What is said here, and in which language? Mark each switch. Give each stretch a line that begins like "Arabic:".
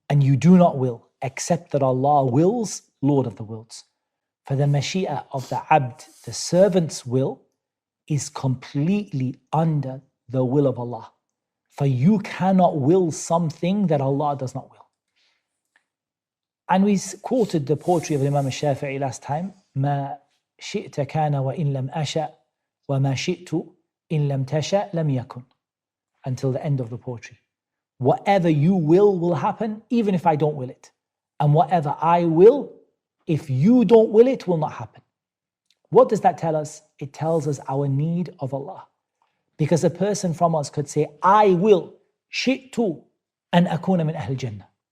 English: And you do not will, except that Allah wills, Lord of the worlds. For the mashi'ah of the abd, the servant's will, is completely under the will of Allah. For you cannot will something that Allah does not will. And we quoted the poetry of Imam al-Shafi'i last time,
Arabic: مَا شِئْتَ كَانَ وَإِن لَمْ أَشَأْ وَمَا شِئْتُ إِن لَمْ تَشَأْ لَمْ يَكُنْ.
English: Until the end of the poetry. Whatever you will happen, even if I don't will it. And whatever I will, if you don't will it, will not happen. What does that tell us? It tells us our need of Allah. Because a person from us could say, I will,
Arabic: شِئْتُ أَنْ أَكُونَ مِنْ أَهْلِ الْجَنَّةِ.